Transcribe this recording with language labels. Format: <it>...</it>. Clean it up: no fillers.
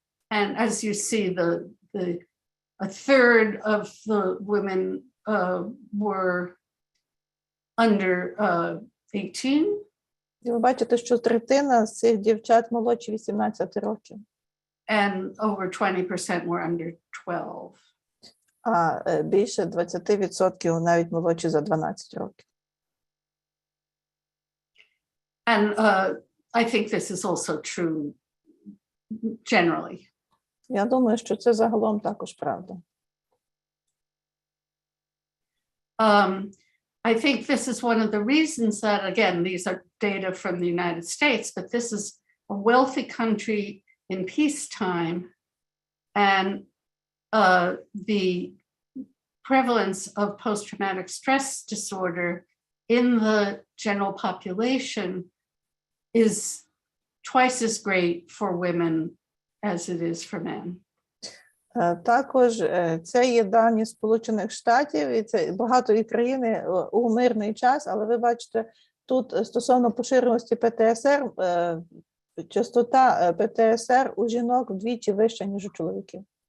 <en>And as you see, a third of the women were under 18.</en> <uk>І ви бачите, що третина з цих дівчат молодші 18 років.</uk> <en>And over 20% were under 12.</en> <uk>А більше 20% навіть молодші за 12 років.</uk> <en>And I think this is also true generally.</en> <uk>Я думаю, що це загалом також правда.</uk> <en>I think this is one of the reasons that, again, these are data from the United States, but this is a wealthy country in peacetime, and the prevalence of post-traumatic stress disorder in the general population is twice as great for women as it is for men.</en> <uk>Також це є дані Сполучених Штатів, і це багато країни у мирний час, але ви бачите, тут стосовно поширеності ПТСР, частота ПТСР у жінок вдвічі вища, ніж у чоловіків.</uk>